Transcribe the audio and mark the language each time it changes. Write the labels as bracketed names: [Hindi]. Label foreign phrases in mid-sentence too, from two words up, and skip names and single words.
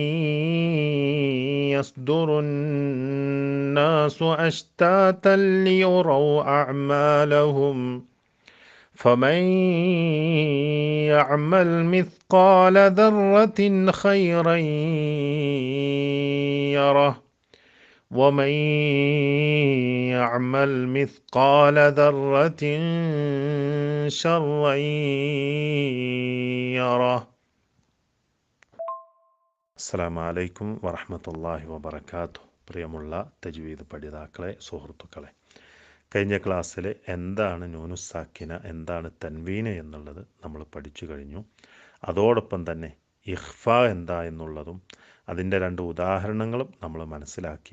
[Arabic] يصدر الناس أشتاتا ليروا أعمالهم فمن يعمل مثقال ذرة خيرا يره ومن يعمل مثقال ذرة شرا يره. السلام عليكم ورحمة الله وبركاته. [Malayalam] പ്രിയമുള്ള തജ്വീദ് പഠിതാക്കളെ, സുഹൃത്തുക്കളെ, കഴിഞ്ഞ ക്ലാസ്സിൽ എന്താണ് നൂനുസാക്കിന, എന്താണ് തൻവീന എന്നുള്ളത് നമ്മൾ പഠിച്ചു കഴിഞ്ഞു. അതോടൊപ്പം തന്നെ ഇഖ്ഫ എന്താ എന്നുള്ളതും അതിൻ്റെ 2 ഉദാഹരണങ്ങളും നമ്മൾ മനസ്സിലാക്കി.